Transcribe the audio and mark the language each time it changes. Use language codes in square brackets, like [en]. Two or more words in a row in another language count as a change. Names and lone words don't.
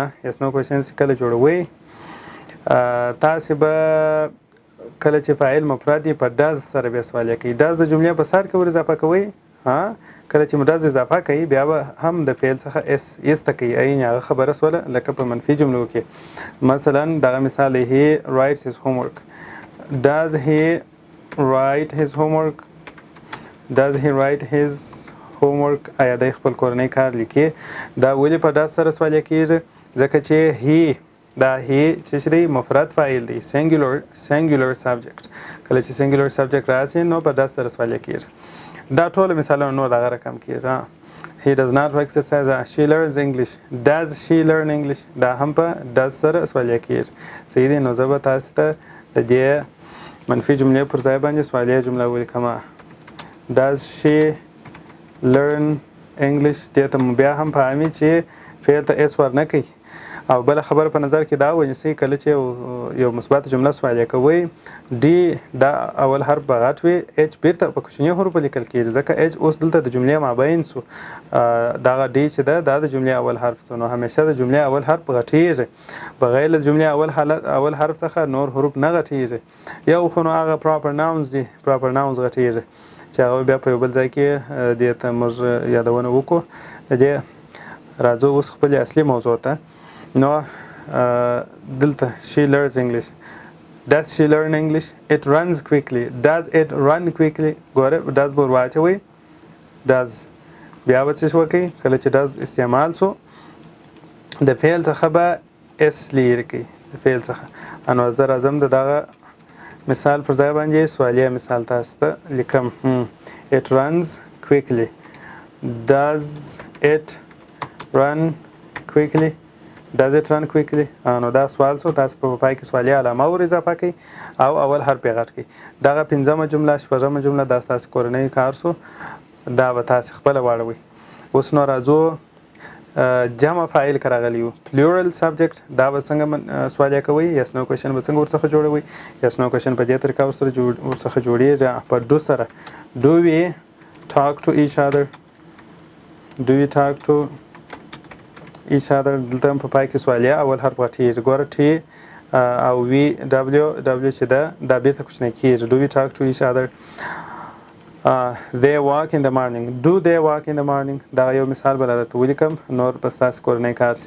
[en] yes no question [ps] کله جوړوئ تاسې به کله چې فاعل مفرد یې په ډز سره بیا سوالیه کوي. ډز د جملې په سر کې ور اضافه کوئ. کله چې ډز اضافه کوي بیا به هم د فعل څخه ایسته کوي. یعنې هغه خبره سوله لکه په منفي جملو کې. مثلا دغه مثال [en] he writes his homework. Does he write his homework? Does he write his homework? [ps] آیا د خپل کورنۍ کار لیکي؟ دا ولې په ډز سره سوالیه کېږي؟ ځکه چې he دا هی چې دی مفرد فاعل دی. [en] singular subject. [ps] کله چې [en] singular subject [ps] راشي نو په داس سره سوالیه کېږي. دا ټول مثالونه نور دغه رقم کېږي. [en] he does not exercise. she learns English. does she learn English? [ps] دا هم په داس سره سوالیه کېږي. صحیح دی. نو زه به تاسو ته د دې منفي جملې پر ځای باندې سوالیه جمله ولیکم. [en] does she learn English؟ [ps] دې ته بیا هم فهمي چې فعل ته اس ور نه کوي. او بل خبر په نظر کې دا ونیسئ کله چې یو مثبت جمله سوالیه کوئ ډي دا اول حرف به غټ وي. اچ بیرته په کوچني حروفو لیکل کېږي ځکه اچ اوس دلته د جملې مابین سو. دغه ډي چې ده دا د جملې اول حرف سو. نو همیشه د جملې اول حرف غټیږي. بغیر له جملې اول حرف څخه نور حروف نه غټیږي. یو خو نو هغه [en] proper nouns [ps] دي. [en] proper nouns [ps] غټیږي چې هغه بیا په یو بل ځای کې دې ته موږ یادونه وکړو. د دې راځو اوس خپلې اصلي موضوع ته. نو دلته [en] she learns English. Does she learn English? It runs quickly. Does it run quickly? [ps] ګوره does به ور واچوئ. does بیا به څه وکړئ کله چې does استعمال سو د فعل څخه به اس لرې کوي. د فعل څخه نو زه راځم د دغه مثال پر ځای باندې سوالیه مثال تاسو ته لیکم. [en] it runs quickly. Does it run quickly? Does it run quickly؟ [ps] نو دا سوال سو. تاسو په پای کې سوالیه علامه ور اضافه کړئ او اول حرف یې غټ کړئ. دغه پنځمه جمله شپږمه جمله دا ستاسو کورنۍ کار سو. دا به تاسو خپله واړوئ. اوس نو راځو جمع فاعل که راغلی وو [en] plural subject [ps] دا به څنګه سوالیه کوئ. [en] yes no question [ps] به څنګه ورڅخه جوړوئ. [en] yes no question [ps] په دې طریقه ورڅخه جوړیږي په ډو سره. [en] do we talk to each other? do we talk to each other؟ [ps] دلته هم په پای کې سوالیه اول حرف غټیږي. ګوره ټي او وی دبلیو چې ده دا بیرته کوچنی کېږي. [en] do we talk to each other؟ they walk in the morning. do they walk in the morning؟ [ps] دا یو مثال به درته ولیکم نور به ستاسو کورنۍ کار شي.